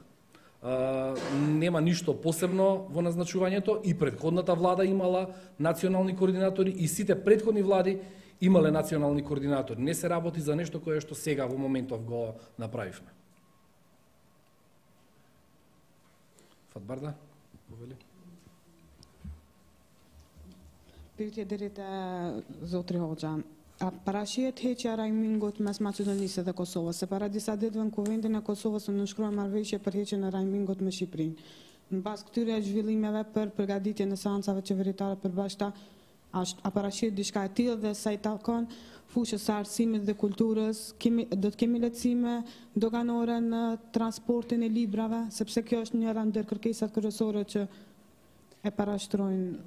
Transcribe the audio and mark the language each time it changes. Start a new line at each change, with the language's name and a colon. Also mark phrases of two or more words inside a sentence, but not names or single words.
Macedonian: Нема ништо посебно во назначувањето, и предходната влада имала национални координатори и сите предходни влади имале национални координатори. Не се работи за нешто кое што сега во моментов го направивме. Фатбарда, повели.
Albanian: Pirtjederit Zotri Hoxha, parashihet heqja rajmingut mes Maqedonisë dhe Kosovës, se para disa ditëve në Kuvendin e Kosovës u nënshkruan marrëveshje për heqjen e rajmingut me Shqipërinë. Në bazë këtyre zhvillimeve për përgatitjen e seancave qeveritare përbashkëta, a parashihet diçka e tillë dhe sa i takon fushës së arsimit dhe kulturës, do të kemi lehtësime doganore në transportin e librave, sepse kjo është njëra ndër kërkesat kryesore që e parashtrojnë.